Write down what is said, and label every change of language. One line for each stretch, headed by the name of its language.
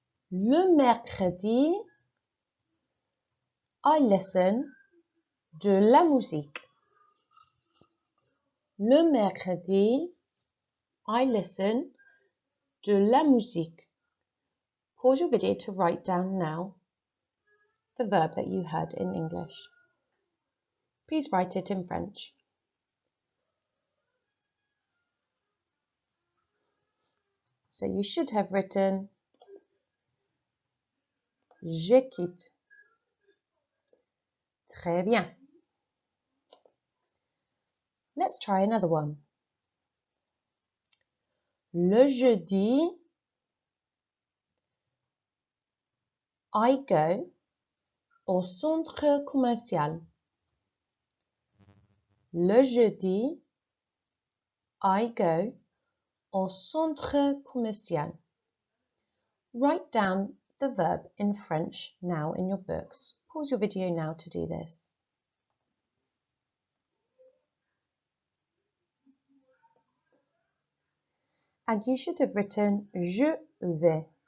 French: Le mercredi,
English: I listen
French: de la musique. Le mercredi,
English: I listen
French: de la musique.
English: Pause your video to write down now the verb that you heard in English. Please write it in French. So you should have written
French: j'écoute. Très bien.
English: Let's try another one.
French: Le jeudi,
English: I go
French: au centre commercial. Le jeudi,
English: I go
French: au centre commercial.
English: Write down the verb in French now in your books. Pause your video now to do this. And you should have written
French: je vais.